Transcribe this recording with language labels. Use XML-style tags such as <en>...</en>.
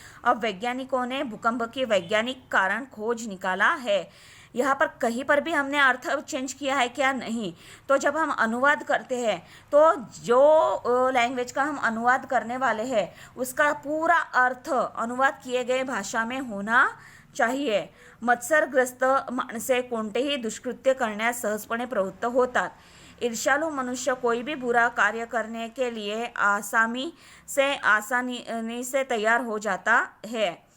<hi>अब वैज्ञानिकों ने भूकंप की वैज्ञानिक कारण खोज निकाला है। यहाँ पर कहीं पर भी हमने अर्थ चेंज किया है क्या? नहीं। तो जब हम अनुवाद करते हैं तो जो लैंग्वेज का हम अनुवाद करने वाले हैं उसका पूरा अर्थ अनुवाद किए गए भाषा में होना चाहिए।</hi> <mr>मत्सरग्रस्त माणसे कोणतेही दुष्कृत्य करण्यास सहजपणे प्रवृत्त होतात।</mr> <hi>ईर्ष्यालु मनुष्य कोई भी बुरा कार्य करने के लिए आसानी से तैयार हो जाता है।</hi>